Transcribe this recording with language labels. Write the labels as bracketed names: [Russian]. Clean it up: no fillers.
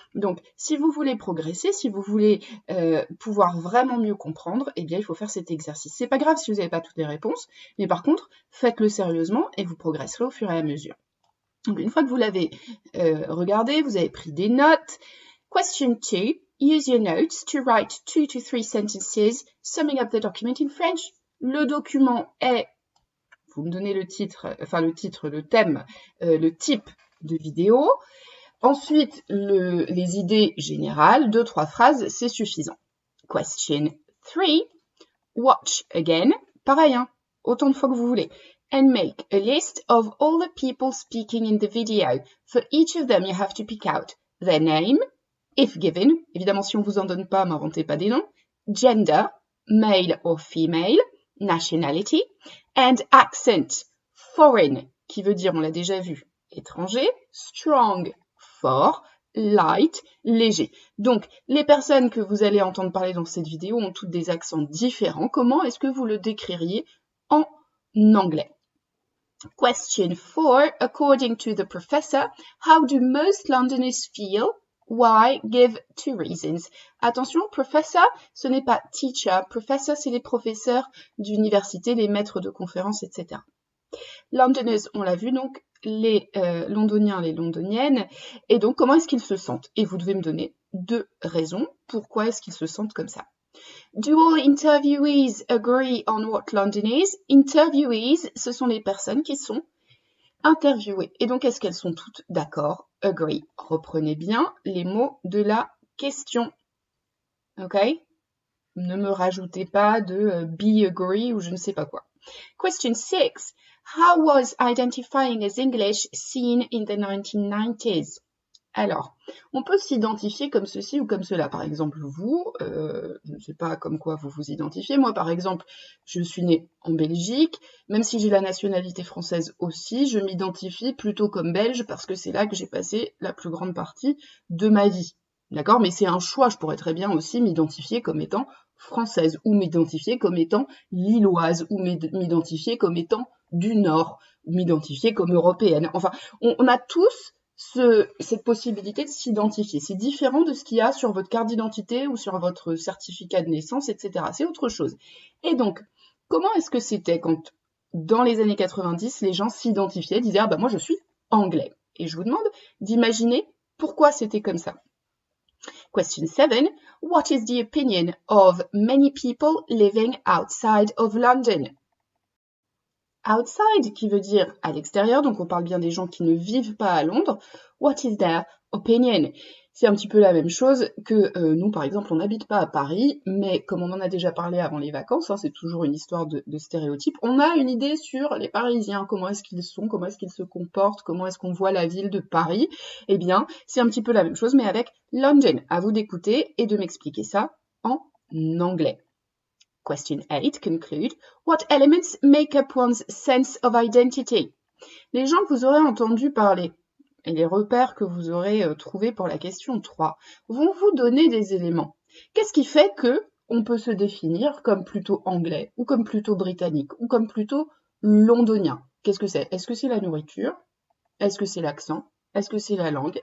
[French] Donc, si vous voulez progresser, si vous voulez pouvoir vraiment mieux comprendre, eh bien, il faut faire cet exercice. C'est pas grave si vous n'avez pas toutes les réponses, mais par contre, faites-le sérieusement et vous progresserez au fur et à mesure. Donc, une fois que vous l'avez regardé, vous avez pris des notes. Question 2. [English] Use your notes to write 2 to 3 sentences summing up the document in French. [French] Le document est, vous me donnez le titre, le thème, le type de vidéo. Ensuite, les idées générales, 2-3 phrases, c'est suffisant. [English] Question 3. Watch again. [French] Pareil, hein, autant de fois que vous voulez. [English] And make a list of all the people speaking in the video. For each of them, you have to pick out their name, if given. [French] Évidemment, si on vous en donne pas, m'inventez pas des noms. [English] Gender, male or female. Nationality. [French] And accent, foreign, qui veut dire, on l'a déjà vu, étranger. Strong, fort. Light, léger. Donc, les personnes que vous allez entendre parler dans cette vidéo ont toutes des accents différents. Comment est-ce que vous le décririez en anglais? Question 4. [English] According to the professor, how do most Londoners feel? Why? Give 2 reasons. Attention, professor, [French] ce n'est pas [English] teacher. [French] Professor, c'est les professeurs d'université, les maîtres de conférences, etc. Londoners, on l'a vu, donc les londoniens, les londoniennes. Et donc, comment est-ce qu'ils se sentent? Et vous devez me donner 2 raisons. Pourquoi est-ce qu'ils se sentent comme ça? [English] Do all interviewees agree on what London is? [French] Interviewees, ce sont les personnes qui sont interviewées. Et donc, est-ce qu'elles sont toutes d'accord? Agree. Reprenez bien les mots de la question. Ok? Ne me rajoutez pas de be agree ou je ne sais pas quoi. Question 6. [English] How was identifying as English seen in the 1990s? [French] Alors, on peut s'identifier comme ceci ou comme cela. Par exemple, vous, je ne sais pas comme quoi vous vous identifiez. Moi, par exemple, je suis née en Belgique. Même si j'ai la nationalité française aussi, je m'identifie plutôt comme belge parce que c'est là que j'ai passé la plus grande partie de ma vie. D'accord? Mais c'est un choix. Je pourrais très bien aussi m'identifier comme étant française ou m'identifier comme étant lilloise ou m'identifier comme étant du Nord ou m'identifier comme européenne. Enfin, on a tous cette possibilité de s'identifier. C'est différent de ce qu'il y a sur votre carte d'identité ou sur votre certificat de naissance, etc. C'est autre chose. Et donc, comment est-ce que c'était quand, dans les années 90, les gens s'identifiaient, disaient « Ah ben moi je suis anglais ». Et je vous demande d'imaginer pourquoi c'était comme ça. Question 7. [English] What is the opinion of many people living outside of London? [French] Outside, qui veut dire à l'extérieur, donc on parle bien des gens qui ne vivent pas à Londres. [English] What is their opinion? [French] C'est un petit peu la même chose que nous, par exemple, on n'habite pas à Paris, mais comme on en a déjà parlé avant les vacances, hein, c'est toujours une histoire de stéréotypes, on a une idée sur les Parisiens, comment est-ce qu'ils sont, comment est-ce qu'ils se comportent, comment est-ce qu'on voit la ville de Paris. Eh bien, c'est un petit peu la même chose, mais avec London. À vous d'écouter et de m'expliquer ça en anglais. [English] Question 8 conclude, what elements make up one's sense of identity? [French] Les gens que vous aurez entendu parler et les repères que vous aurez trouvés pour la question 3 vont vous donner des éléments. Qu'est-ce qui fait que on peut se définir comme plutôt anglais ou comme plutôt britannique ou comme plutôt londonien? Qu'est-ce que c'est? Est-ce que c'est la nourriture? Est-ce que c'est l'accent? Est-ce que c'est la langue?